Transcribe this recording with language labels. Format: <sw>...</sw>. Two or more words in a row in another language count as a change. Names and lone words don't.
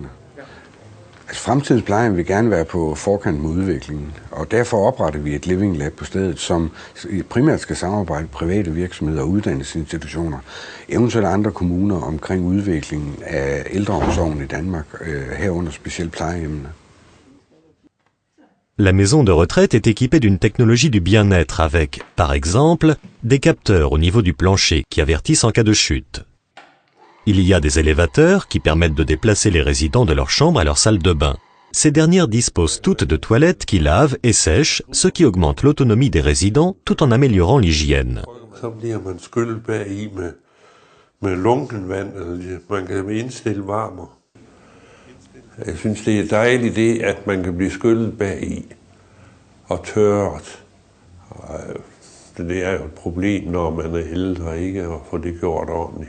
<da>Altså, fremtidens plejehjem vil gerne være på forkant med udviklingen, og derfor opretter vi et</da> <en>Living Lab</en> <da>på stedet, som primært skal samarbejde med private virksomheder og uddannelsesinstitutioner, eventuelt andre kommuner omkring udviklingen af ældreomsorgen i Danmark, herunder specielt plejehjemmene.</da> <fr>La maison de retraite est équipée d'une technologie du bien-être avec, par exemple, des capteurs au niveau du plancher qui avertissent en cas de chute. Il y a des élévateurs qui permettent de déplacer les résidents de leur chambre à leur salle de bain. Ces dernières disposent toutes de toilettes qui lavent et sèchent, ce qui augmente l'autonomie des résidents tout en améliorant l'hygiène.</fr> <da>Så bliver man skyllet bagi med lunken vand, eller man kan indstille varmer. Jeg synes, det er dejligt det, at man kan blive skyllet bagi og tørret. Det er jo et problem, når man er ældre, ikke at få det gjort ordentligt.</da>